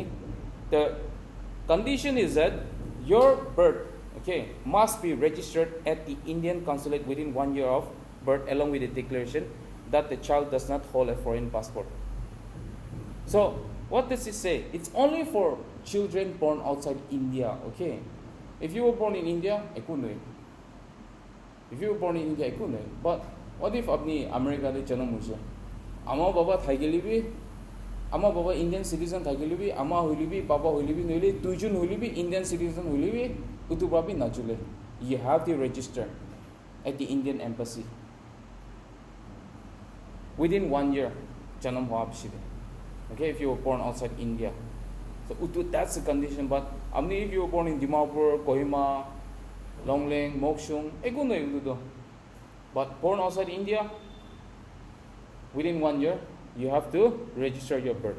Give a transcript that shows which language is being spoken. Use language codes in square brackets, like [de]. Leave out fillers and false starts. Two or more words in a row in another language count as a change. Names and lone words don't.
[en] The condition is that your birth, okay, must be registered at the Indian consulate within 1 year of birth, along with a declaration that the child does not hold a foreign passport. So, what does it say? It's only for children born outside India, okay? If you were born in India, if you were born in India, but what if [nag] apni America de janam hoise? Ama baba thaigelibi, ama baba Indian citizen thaigelibi, ama hoilibi, baba hoilibi, noile tuijun hoilibi, Indian citizen hoilibi, utubabi najule. [en] You have to register at the Indian embassy within 1 year. [nag] Janam hoa bishide. [en] Okay, if you were born outside India. So that's the condition. But if you were born in Dimapur, Kohima, Longling, Mokshung, but born outside India, within 1 year, you have to register your birth.